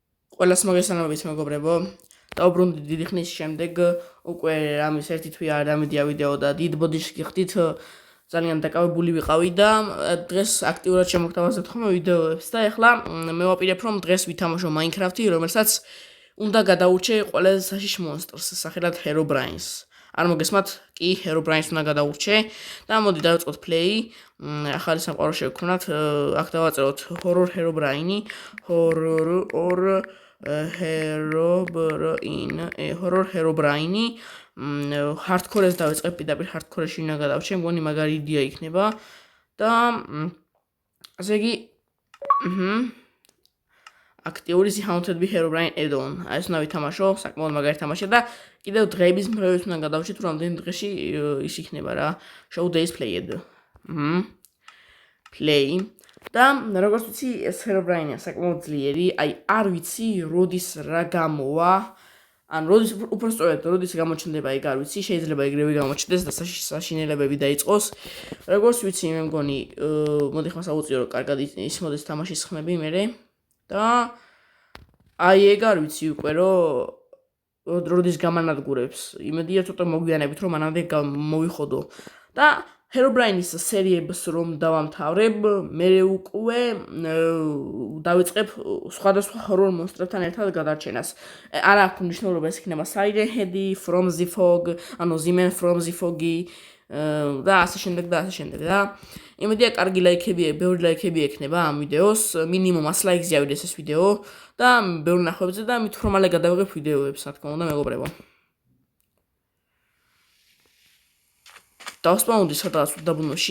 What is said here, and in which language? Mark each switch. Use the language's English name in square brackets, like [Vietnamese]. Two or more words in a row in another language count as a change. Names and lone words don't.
[Georgian] ყველას მოგესალმებით მეგობრებო. დაუბრუნდით დიდი ხნის შემდეგ უკვე რამის ერთი თვე არ დამედია ვიდეო და დიდ ბოდიში გიხდით ძალიან დაკავებული ვიყავი და დღეს აქტიურად შემოგთავაზებთ ხოლმე ვიდეოებს და ეხლა მე ვაპირებ რომ დღეს ვითამაშო Minecraft-ი, რომელსაც უნდა გადაურჩე ყველაზე საშიშ მონსტრს სახელად Herobrine-ს. არ მოგესმათ, კი Herobrine-ს უნდა გადაურჩე და მოდი დავიწყოთ play. ახალი სამყარო შევქმნათ, აქ დავაწეროთ horror Herobrine, horror Herobrine, hardcore-ს დავიწყებ, პირდაპირ hardcore-ში უნდა გადავჩე, მგონი მაგარი იდეა იქნება და ასე იგი აქტიური [English] Haunted by Herobrine add-on. [Georgian] ეს უნდა ვითამაშო, საკმაოდ მაგარი თამაშია და კიდევ დღეების მხრებით უნდა გადავჩი, თუ რამდენი დღეში ის იქნება რა. [English] Show days played. Play. [Georgian] და როგორც ვიცი, ეს Herobrine-ია საკმაოდ ძლიერი, აი არ ვიცი, როდის რა გამოვა. ან როდის უბრალოდ როდის გამოჩნდება, ეგ არ ვიცი, შეიძლება ეგრევე გამოჩნდეს და საშინელებები დაიწყოს. როგორც ვიცი, მე მგონი, მოდი ხმა საუწიო რომ კარგად ის მოდის თამაშის ხმები მერე. და აი ეგ არ ვიცი უკვე რომ როდის გამანადგურებს. იმედია ცოტა მოგვიანებით რომ მანამდე მოვიხოდო. და Herobrine-ის სერიებს რომ დავამთავრებ, მე უკვე დავიწყებ სხვადასხვა horror მონსტრებთან ერთად გადარჩენას. არ აქვს მნიშვნელობა ეს იქნება Siren Head, From the Fog, ანუ The Man from the Fog-ი და ასე შემდეგ და იმედია კარგი ლაიქები, ბევრი ლაიქები ექნება ამ ვიდეოს, მინიმუმ 100 ლაიქზე ავიდეს ეს ვიდეო და ბევრი ნახვებზე და მით რომ მალე გადავიღებ ვიდეოებს, რა თქმა უნდა, მეგობრებო. დავსპაუნდი სადღაც უდაბნოში.